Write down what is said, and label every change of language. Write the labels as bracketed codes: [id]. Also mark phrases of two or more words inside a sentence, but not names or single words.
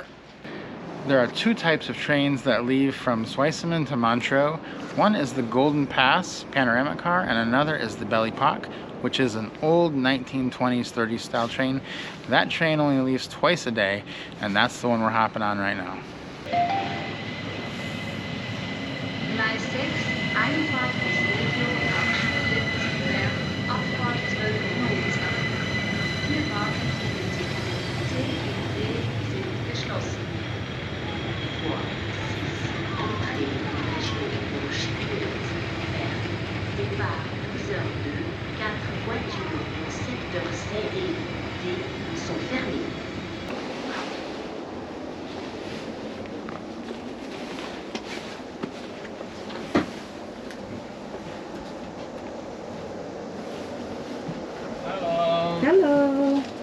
[en] There are two types of trains that leave from Zweisimmen to Montreux. One is the GoldenPass panoramic car, and another is the Belle Epoque, which is an old 1920s, 30s style train. That train only leaves twice a day, and that's the one we're hopping on right now. [de] Gleis 6, Einfahrt des Metro nach Stuttgart, Abfahrt 12 Uhr. Vier Wagen in C und D sind geschlossen. [fr] Départ 10h02, 4 voitures au secteur C et D sont fermées. [en] Hello. Hello.